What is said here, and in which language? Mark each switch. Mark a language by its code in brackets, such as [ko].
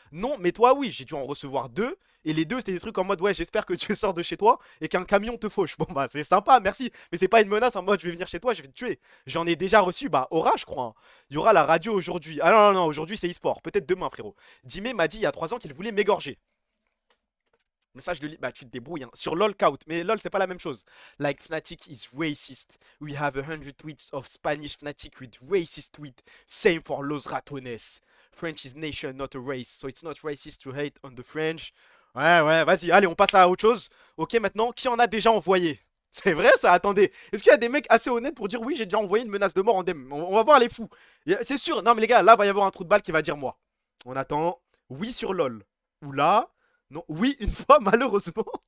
[fr] Non, mais toi, oui, j'ai dû en recevoir 2. Et les 2, c'était des trucs en mode, ouais, j'espère que tu sors de chez toi et qu'un camion te fauche. Bon, bah, c'est sympa, merci. Mais c'est pas une menace en mode, je vais venir chez toi, je vais te tuer. J'en ai déjà reçu, bah, Aura, je crois. Hein. Il y aura la radio aujourd'hui. Ah non, non, non, aujourd'hui, c'est e-sport. Peut-être demain, frérot. Dime m'a dit il y a 3 ans qu'il voulait m'égorger. Message de bah tu te débrouilles hein. Sur LOL count, mais LOL c'est pas la même chose. [en] Like Fnatic is racist. We have 100 tweets of Spanish Fnatic with racist tweet. Same for Los Ratones. French is nation, not a race. So it's not racist to hate on the French. [fr] Ouais, vas-y, allez, on passe à autre chose. Ok, maintenant, qui en a déjà envoyé? C'est vrai ça, attendez. Est-ce qu'il y a des mecs assez honnêtes pour dire oui, j'ai déjà envoyé une menace de mort en DM? On va voir les fous. C'est sûr, non mais les gars, là va y avoir un trou de balle qui va dire moi. On attend. Oui sur LOL. Ou là. Non, oui, une fois, malheureusement.